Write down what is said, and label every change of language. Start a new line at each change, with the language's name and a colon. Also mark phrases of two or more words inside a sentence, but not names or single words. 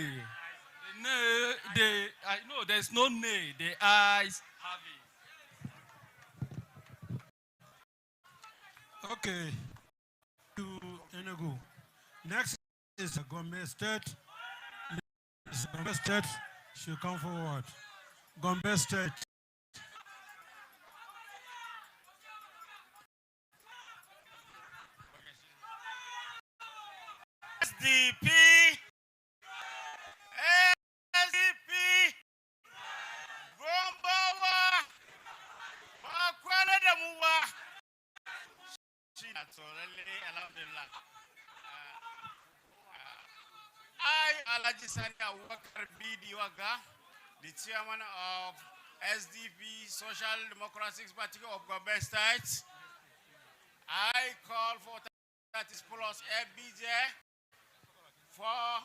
English: The nay, I know there's no nay. The ayes have it. Okay. To Enugu. Next is Gombe State. Gombe State should come forward. Gombe State. SDP. SDP. Gombawa.
Hausa: Bakwana damuwa. Alhamdulillah.
English: I, Alaji Sani Abubakar Bidi Waga, the chairman of SDP Social Democratic Party of Gombe State. I call for 30 plus FBJ for